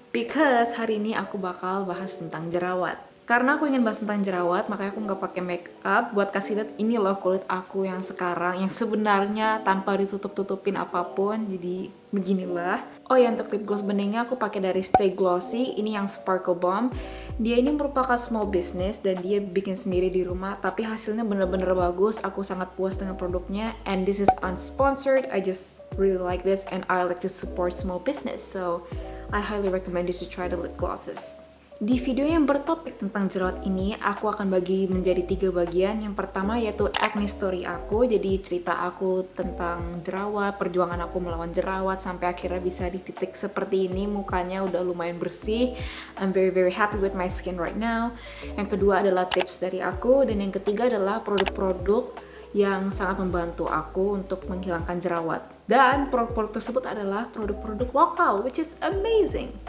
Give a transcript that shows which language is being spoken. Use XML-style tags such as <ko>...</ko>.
<id>Because hari ini aku bakal bahas tentang jerawat. Karena aku ingin bahas tentang jerawat, makanya aku nggak pakai make up buat kasih lihat ini loh kulit aku yang sekarang, yang sebenarnya tanpa ditutup-tutupin apapun. Jadi beginilah. Oh ya, untuk lip gloss beningnya aku pakai dari Stay Glossy. Ini yang Sparkle Bomb. Dia ini merupakan small business dan dia bikin sendiri di rumah, tapi hasilnya bener-bener bagus. Aku sangat puas dengan produknya.</id> <en>And this is unsponsored. I just really like this and I like to support small business. So I highly recommend you to try the lip glosses.</en> <id>Di video yang bertopik tentang jerawat ini, aku akan bagi menjadi 3 bagian. Yang pertama yaitu acne story aku, jadi cerita aku tentang jerawat, perjuangan aku melawan jerawat sampai akhirnya bisa di titik seperti ini, mukanya udah lumayan bersih.</id> <en>I'm very happy with my skin right now.</en> <id>Yang kedua adalah tips dari aku, dan yang ketiga adalah produk-produk yang sangat membantu aku untuk menghilangkan jerawat. Dan produk-produk tersebut adalah produk-produk lokal,</id> <en>which is amazing.</en>